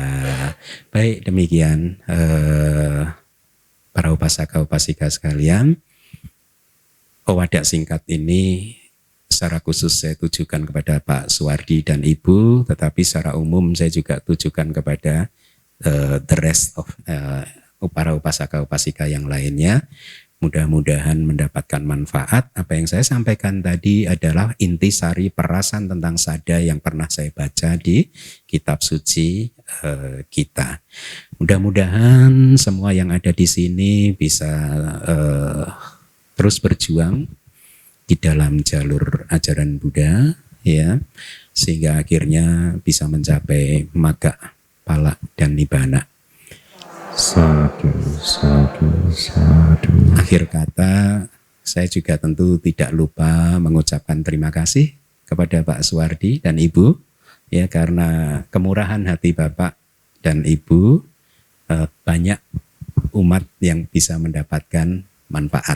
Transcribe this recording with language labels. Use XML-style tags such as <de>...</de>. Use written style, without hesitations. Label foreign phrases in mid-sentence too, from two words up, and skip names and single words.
<id>Baik, demikian para upasaka upasika sekalian. Wadah singkat ini secara khusus saya tujukan kepada Pak Suwardi dan Ibu, tetapi secara umum saya juga tujukan kepada</id> <en>the rest of</en> <id>para upasaka upasika yang lainnya. Mudah-mudahan mendapatkan manfaat. Apa yang saya sampaikan tadi adalah intisari perasan tentang sada yang pernah saya baca di kitab suci kita. Mudah-mudahan semua yang ada di sini bisa terus berjuang di dalam jalur ajaran Buddha, ya, sehingga akhirnya bisa mencapai magga, pala, dan nibbana.</id> <pi>Sadu, sadu, sadu.</pi> <id>Akhir kata, saya juga tentu tidak lupa mengucapkan terima kasih kepada Pak Suwardi dan Ibu, ya, karena kemurahan hati Bapak dan Ibu, banyak umat yang bisa mendapatkan manfaat.</id>